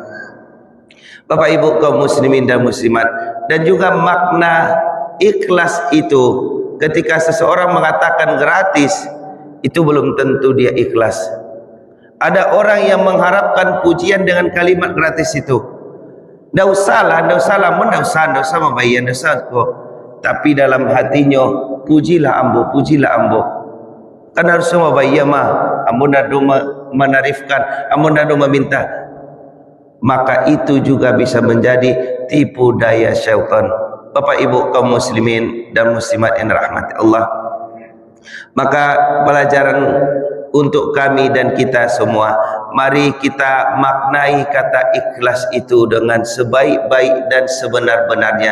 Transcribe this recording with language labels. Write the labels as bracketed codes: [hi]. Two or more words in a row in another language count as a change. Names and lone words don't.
[id] Bapak Ibu kaum muslimin dan muslimat, dan juga makna ikhlas itu, ketika seseorang mengatakan gratis, itu belum tentu dia ikhlas. Ada orang yang mengharapkan pujian dengan kalimat gratis itu. Ndak usah membayar, ndak usah kok. Tapi dalam hatinya, pujilah ambo. Kan harus membayar mah, ambo ndak menarifkan, ambo ndak meminta. Maka itu juga bisa menjadi tipu daya syaitan. Bapak Ibu kaum muslimin dan muslimat yang rahmati Allah, Maka pelajaran untuk kami dan kita semua, mari kita maknai kata ikhlas itu dengan sebaik-baik dan sebenar-benarnya.